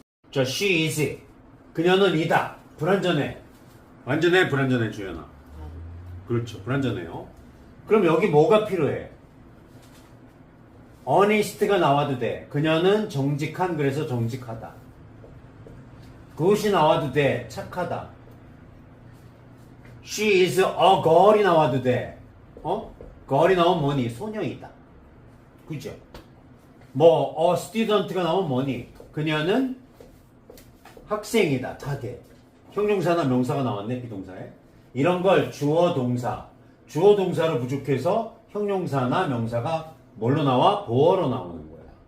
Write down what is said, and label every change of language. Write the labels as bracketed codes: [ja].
[ko] 자, [en] she is. [ko] 그녀는 이다. 불완전해. 완전해, 불완전해, 주연아. 그렇죠. 불완전해요. 그럼 여기 뭐가 필요해? honest가 나와도 돼. 그녀는 정직한, 그래서 정직하다. good이 나와도 돼. 착하다. [en] she is a girl이 [ko] 나와도 돼. girl이 나오면 뭐니? 소녀이다. 그죠? a student가 나오면 뭐니? 그녀는 학생이다. 다 돼. 형용사나 명사가 나왔네, 비동사에. 이런 걸 주어 동사로 부족해서 형용사나 명사가 뭘로 나와? 보어로 나오는 거야.